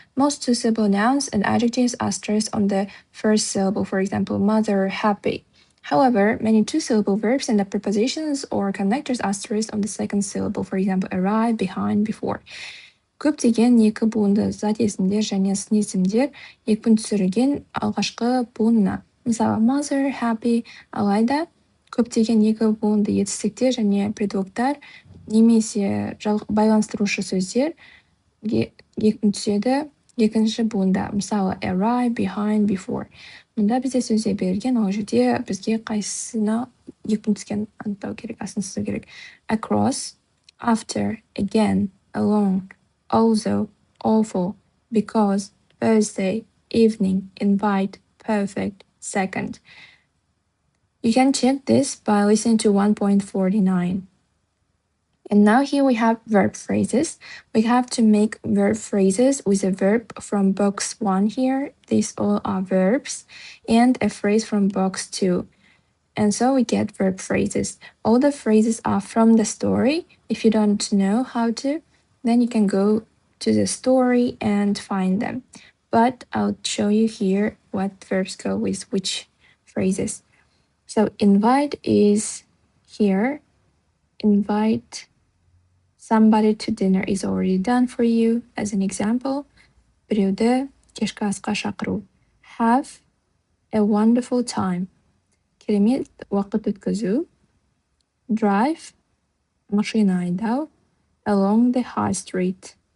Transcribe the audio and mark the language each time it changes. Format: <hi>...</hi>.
<en>Most two-syllable nouns and adjectives are stressed on the first syllable, for example, mother, happy. However, many two-syllable verbs and the prepositions or connectors are stressed on the second syllable, for example, arrive, behind, before.</en> <kk>Көптеген екі буынды зат есімдер және сын есімдер екпін түсірілген алғашқы буынына. Мысалы, mother, happy, алайда көптеген екі буынды етістіктер және предлогтар немесе байланыстырушы сөздер екпін түседі екінші буында.</kk> <en>Мысалы, arrive, behind, before.</en> <kk>Мұнда бізде сөзде берілген, ол жерде бізге қайсысына екпін түскен анықтау керек, асын түсу керек.</kk> <en>Across, after, again, along, also, awful, because, Thursday, evening, invite, perfect, second. You can check this by listening to 1.49. And now here we have verb phrases. We have to make verb phrases with a verb from box 1 here. These all are verbs. And a phrase from box 2. And so we get verb phrases. All the phrases are from the story. If you don't know how to, then you can go to the story and find them. But I'll show you here what verbs go with which phrases. So invite is here. Invite somebody to dinner is already done for you. As an example,</en> <kk>біреуді кешкі асқа шақыру.</kk> <en>Have a wonderful time.</en> <kk>Керемет уақыт өткізу. Drive, машина айдау.</kk> <en>Along the high street.</en>